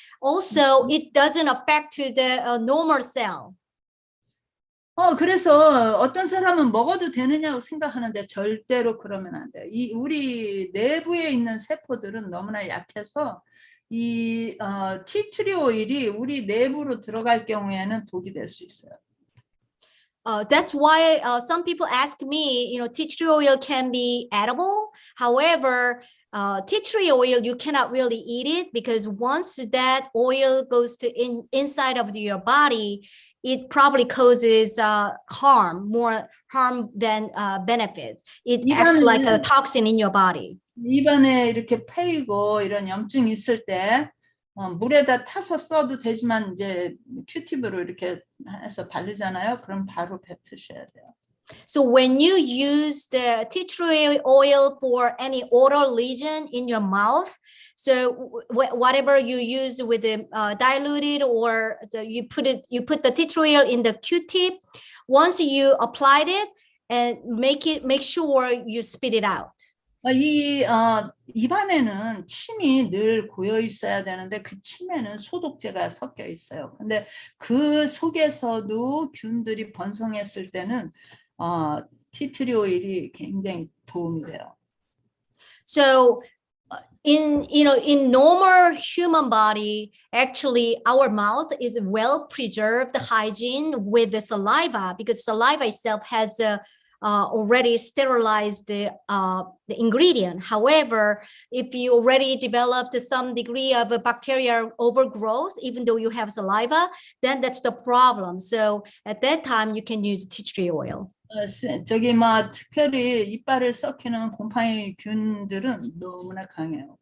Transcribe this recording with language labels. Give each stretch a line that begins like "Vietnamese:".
English: Also, it doesn't affect the normal cell.
Korean: 그래서 어떤 사람은 먹어도 되느냐고 생각하는데 절대로 그러면 안 돼요. 우리 내부에 있는 세포들은 너무나 약해서 이 티트리 오일이 우리 내부로 들어갈 경우에는 독이 될 수 있어요.
English: That's why some people ask me, tea tree oil can be edible. However, tea tree oil, you cannot really eat it because once that oil goes to inside of your body, it probably causes more harm than benefits. It acts like a toxin in your body.
Korean: 입안에 이렇게 패이고 이런 염증이 있을 때 물에다 타서 써도 되지만 이제 큐팁으로 이렇게 해서 바르잖아요. 그럼 바로 뱉으셔야 돼요.
English: So when you use the tea tree oil for any oral lesion in your mouth, so whatever you use with the diluted or so you put the tea tree oil in the Q-tip. Once you applied it, and make sure you spit it out.
Korean: 이 입안에는 침이 늘 고여 있어야 되는데 그 침에는 소독제가 섞여 있어요. 근데 그 속에서도 균들이 번성했을 때는 티트리 오일이 굉장히 도움이 돼요.
English: So in normal human body, actually our mouth is well preserved hygiene with the saliva because saliva itself has already sterilized the ingredient. However, if you already developed some degree of a bacterial overgrowth, even though you have saliva, then that's the problem. So at that time, you can use tea tree oil.
Korean: 저기 특별히 이빨을 썩히는 곰팡이 균들은 너무나 강해요.